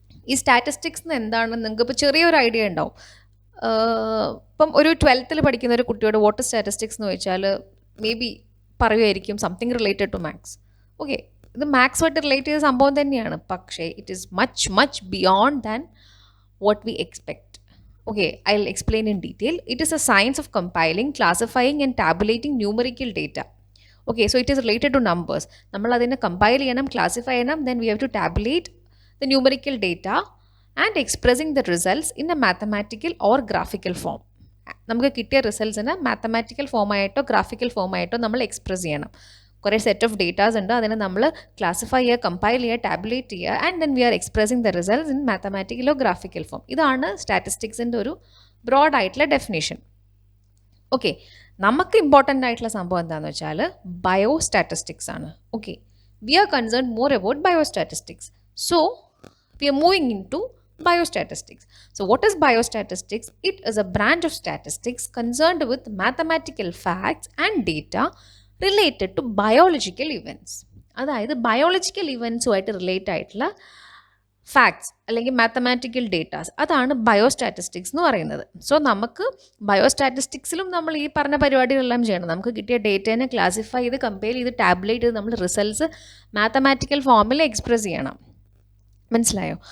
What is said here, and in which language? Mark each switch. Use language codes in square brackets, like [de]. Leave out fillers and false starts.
[ml] ഈ സ്റ്റാറ്റിസ്റ്റിക്സ് എന്താണെന്ന് നിങ്ങൾക്ക് ഇപ്പോൾ ചെറിയൊരു ഐഡിയ ഉണ്ടാവും. ഇപ്പം ഒരു 12th പഠിക്കുന്ന ഒരു കുട്ടിയോട് [en] what is statistics [ml] എന്ന് ചോദിച്ചാൽ [en] maybe [ml] പറയുമായിരിക്കും [en] Something related to maths. Okay, [ml] ഇത് മാത്സുമായിട്ട് റിലേറ്റ് ചെയ്ത സംഭവം തന്നെയാണ്, പക്ഷേ [en] It is much much beyond than what we expect. Okay, I'll explain in detail. It is a science of compiling, classifying and tabulating numerical data. Okay, so it is related to numbers. [ml] നമ്മൾ അതിനെ compile ചെയ്യണം, classify ചെയ്യണം, [en] then we have to tabulate the numerical data and expressing the results in a mathematical or graphical form. [ml] നമുക്ക് കിട്ടിയ റിസൾട്ട്സിനെ mathematical ഫോമായിട്ടോ graphical ഫോമായിട്ടോ നമ്മൾ express ചെയ്യണം. കുറേ set of datas ഉണ്ട്, അതിനെ നമ്മൾ ക്ലാസിഫൈ ചെയ്യുക, കമ്പൈൽ ചെയ്യുക, ടാബുലേറ്റ് ചെയ്യുക, [en] and then we are expressing the results [ml] in മാത്തമാറ്റിക്കലോ graphical form. ഇതാണ് സ്റ്റാറ്റിസ്റ്റിക്സിൻ്റെ ഒരു ബ്രോഡ് ആയിട്ടുള്ള ഡെഫിനേഷൻ. ഓക്കെ, നമുക്ക് ഇമ്പോർട്ടൻ്റ് ആയിട്ടുള്ള സംഭവം എന്താണെന്ന് വെച്ചാൽ ബയോസ്റ്റാറ്റിസ്റ്റിക്സ് ആണ്. [en] Okay, we are concern more about biostatistics. So we are moving into biostatistics. So what is biostatistics? It is a branch of statistics concerned with mathematical facts and data related to biological events. [ml] അതായത് biological ഇവൻസുമായിട്ട് relate ആയിട്ടുള്ള facts അല്ലെങ്കിൽ mathematical datas, അതാണ് biostatistics എന്ന് പറയുന്നത്. So നമുക്ക് ബയോസ്റ്റാറ്റിസ്റ്റിക്സിലും നമ്മൾ ഈ പറഞ്ഞ പരിപാടികളെല്ലാം ചെയ്യണം. നമുക്ക് കിട്ടിയ ഡേറ്റേനെ ക്ലാസിഫൈ ചെയ്ത് കമ്പയർ ചെയ്ത് ടാബുലേറ്റ് ചെയ്ത് നമ്മൾ റിസൾട്ട്സ് മാത്തമാറ്റിക്കൽ ഫോമിൽ എക്സ്പ്രസ് ചെയ്യണം. മനസ്സിലായോ?